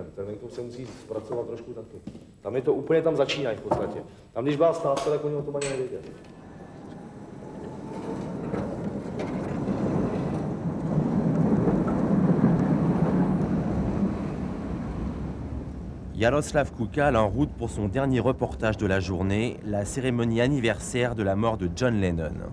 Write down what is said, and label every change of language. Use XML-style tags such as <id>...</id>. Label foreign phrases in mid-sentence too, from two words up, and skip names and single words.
<cs>Ten venkov se musí zpracovat trošku taky. Tam je to úplně, tam začínají v podstatě. Tam když byla stávka, tak oni o tom ani nevěděli.</cs> <fr>Jaroslav Kukal en route pour son dernier reportage de la journée, la cérémonie anniversaire de la mort de John Lennon.</fr>